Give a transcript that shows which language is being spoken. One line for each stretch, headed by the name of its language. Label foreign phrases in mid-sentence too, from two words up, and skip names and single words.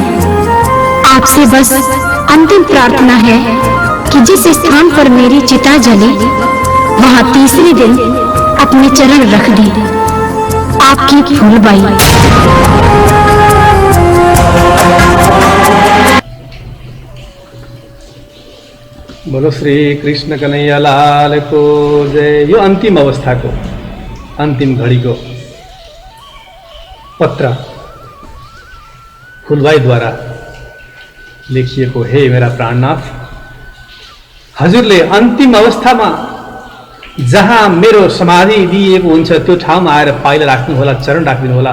Hindi: आपसे बस अंतिम प्रार्थना है कि जिस स्थान पर मेरी चिता जले वहां तीसरे दिन अपने चरण रख दें। आपकी फूलबाई। बोलो श्री कृष्ण कन्हैया लाल को जय।
Nepali: यो अन्तिम अवस्थाको, अन्तिम घडीको पत्र फुलबाईद्वारा लेखिएको। हे मेरा प्राणनाथ, हजुरले अन्तिम अवस्थामा जहाँ मेरो समाधि दिएको हुन्छ त्यो ठाउँमा आएर पाइला राख्नुहोला, चरण राखिदिनुहोला।